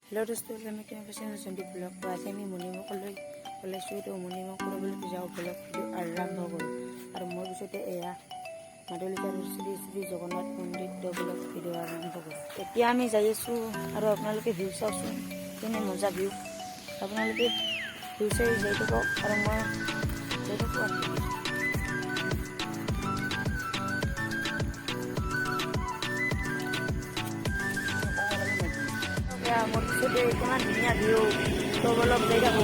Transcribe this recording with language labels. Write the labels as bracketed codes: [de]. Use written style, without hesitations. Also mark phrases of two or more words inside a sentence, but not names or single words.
[hi] हेलो दोस्तों, मैं क्या फैशन संदीप ब्लॉग तो आज [as] আমি মণিমুখলৈ ওলাইছোঁ। তো মণিমুখ কৰিবলৈ যাওঁ ব্লগ ভিডিঅ' আৰম্ভ কৰোঁ। আৰু মোৰ পিছতে এয়া মাদলিকাৰ শ্ৰী শ্ৰী জগন্নাথ মন্দিৰ তো ব্লগ ভিডিঅ' আৰম্ভ কৰোঁ। এতিয়া আমি যাই আছোঁ আৰু আপোনালোকে ভিউ চাওকচোন, কেনে মজা ভিউ। আপোনালোকে ভিউ চাই যাই থাকক আৰু মই যাই থাকোঁ আৰু মোৰ পিছতে ইমান ধুনীয়া ভিউ তো অলপ যাই থাকোঁ।